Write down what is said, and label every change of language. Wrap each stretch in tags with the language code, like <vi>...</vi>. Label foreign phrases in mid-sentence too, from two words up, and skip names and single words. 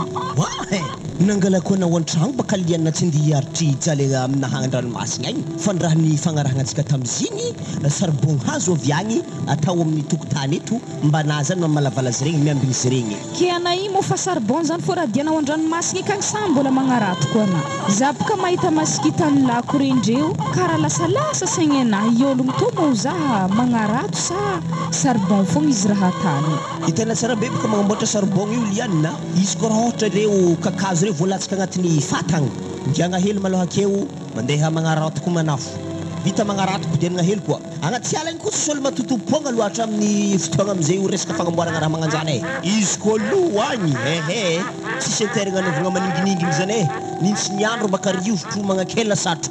<mg>Nangalako anao an-tragno baka liana tsy andeha hiaritry jaly amina hagnan-dranomasina agny fa ny raha ny fagnarahanantsika tamizigny sarbon hazo avy agny atao amin'ny tokotany eto mba na zany mamalavala azy regny miambigny izy regny. Ke ana io mo fa sarbon zany fô raha dianao an-dranomasina kagny sa mbola magnarato ana. Za baka mahita masikitany lako rendreo karaha lasalasa saigny anahy iologno to mo za magnarato sa sarbon fogna izy raha tany. Hitana tsara be baka magnamboatra sarbon io liana izy ko raha ohatra reo kakazo reo voalatsaka agnatin'ny fatagna ngiagna hely maloha akeo mandeha magnarato manafo vita magnarato kodianagna hely koa agnaty ala igny koa tsy solo matotom-poagna loatra amin'ny fotoagna amizay resaka fagnamboaragna raha magnanjany izy ko loagny tsisy interagna anovagna maningininginy zany nintsy ny andro baka riovotro magnakela satro</mg>